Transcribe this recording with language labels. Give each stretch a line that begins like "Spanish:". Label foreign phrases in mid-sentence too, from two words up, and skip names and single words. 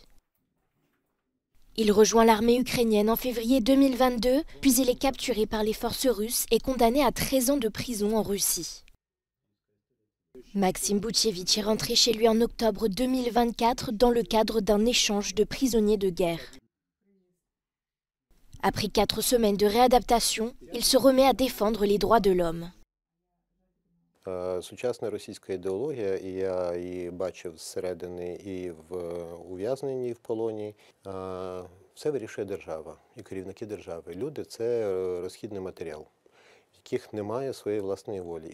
French: Il rejoint l'armée ukrainienne en février 2022, puis il est capturé par les forces russes et condamné à 13 ans de prison en Russie. Maxime Boutkevitch est rentré chez lui en octobre 2024 dans le cadre d'un échange de prisonniers de guerre. Après 4 semaines de réadaptation, il se remet à défendre les droits de l'homme.
Ukrainian: Сучасна російська ідеологія, і я її бачив зсередини і в ув'язненні, і в полоні, все вирішує держава і керівники держави. Люди – це розхідний матеріал, в яких немає своєї власної волі.